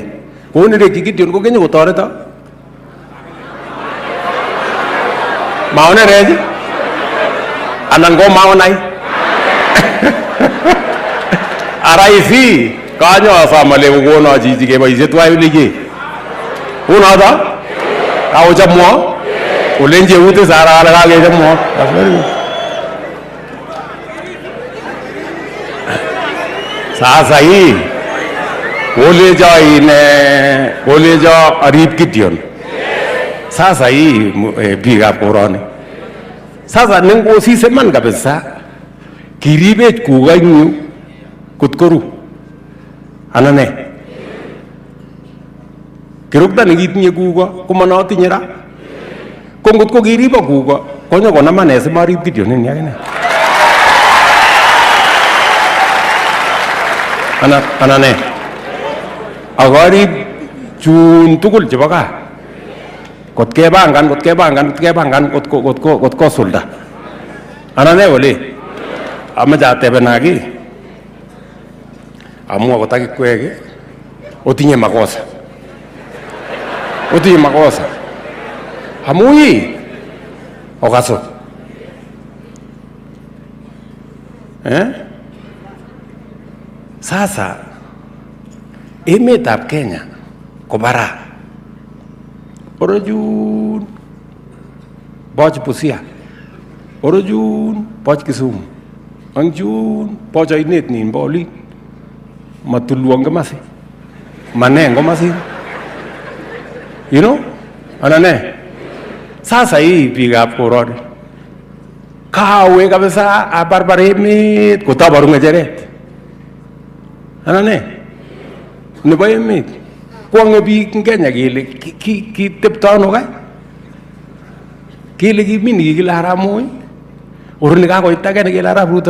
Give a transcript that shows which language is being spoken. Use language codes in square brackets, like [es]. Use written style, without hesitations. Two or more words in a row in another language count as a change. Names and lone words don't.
[kln] Konerekyi Gideon ko kenyo kotoreto? Maonerech anan ko maonai? Araisi kanyo asom ale kokono chichi keboisie tuwai oliki. Unoto? Kakochomwo? Olenji eut Sara kale kakechomwo. [sw] Sasa hii [kln] kolecho arib Gideon. [sw] Sasa hii biikab koroni. [kln] Sasa nengosiseman kabisa kiribech kuko ing yu kot koru. Anan ne? Kirukta nekitinye kuko komanotinye ra. Ko ngot ko kiribo kuko konyo konaman simarib Gideon ini akine. Anan ne? Akarib chun tugul chebo gaa. Kot kebangan kot kosulda. Anan ne ole? Amache atebena ki. Amu akot akikwek otinye makosa. Otinye makosa. Amu hii okaso. Sasa emetab Kenya ko bara. Orojun boch Busia. Orojun boch Kisumu. Angjun boch ainet nin boli. Matulwang kamasi. Maneng kamasi. [en] You know? [kln] Anane. [sw] Sasa hii [kln] biikab koroni. Kawe kabisa abarbar emet kotabaru ngecheret. Anane. Nebo emet. Kwonge biik ing Kenya kele kitepto ano kai? Kele kimi nikikile Arap Moi. Uruni kakoit age nekile Arap Ruto.